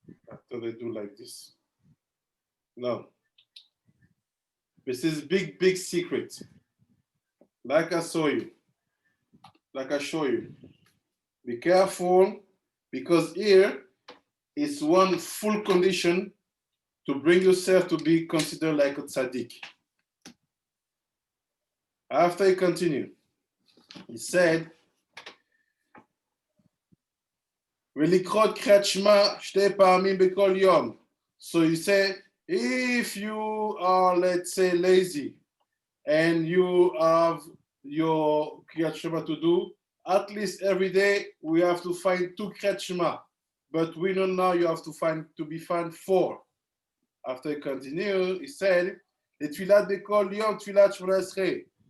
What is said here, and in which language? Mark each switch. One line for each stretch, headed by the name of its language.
English: After they do like this. No. This is big, big secret. Like I show you. Be careful, because here is one full condition to bring yourself to be considered like a Tsadik. After he continued, he said,
Hebrew: ולקרוא קריאת שמע 2 פעמים בכל יום.
English: So he said, if you are, let's say, lazy, and you have your Kriyat Shema to do, at least every day we have to find 2 Kriyat Shema. But we know now you have to find 4. After he continued, he said,
Hebrew: לתפילת בכל יום, תפילת 18.